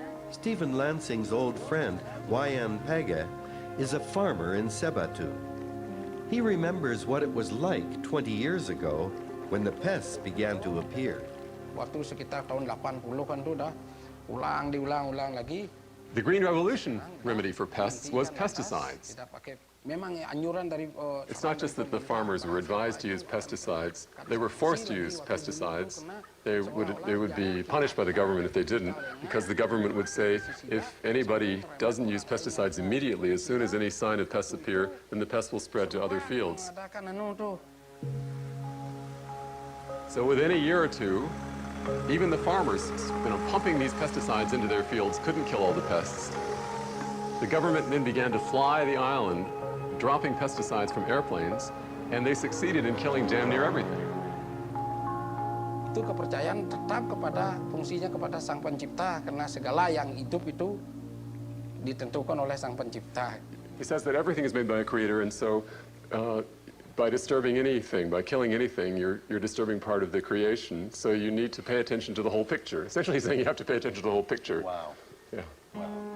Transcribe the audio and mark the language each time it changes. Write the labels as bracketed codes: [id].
[en] Stephen Lansing's old friend, Wayan Paga, is a farmer in Sebatu. He remembers what it was like 20 years ago when the pests began to appear. [id] Waktu sekitar tahun 80-an tuh dah diulang lagi. [en] The Green Revolution remedy for pests was pesticides. It's not just that the farmers were advised to use pesticides, they were forced to use pesticides. They would be punished by the government if they didn't, because the government would say, if anybody doesn't use pesticides immediately, as soon as any sign of pests appear, then the pests will spread to other fields. So within a year or two, even the farmers, pumping these pesticides into their fields couldn't kill all the pests. The government then began to fly the island, dropping pesticides from airplanes, and they succeeded in killing damn near everything. [id] Itu kepercayaan tetap fungsinya kepada Sang Pencipta, karena segala yang hidup itu ditentukan oleh Sang Pencipta. [en] He says that everything is made by a creator, and so by disturbing anything, by killing anything, you're disturbing part of the creation. So you need to pay attention to the whole picture. Essentially saying you have to pay attention to the whole picture. Wow. Yeah. Wow.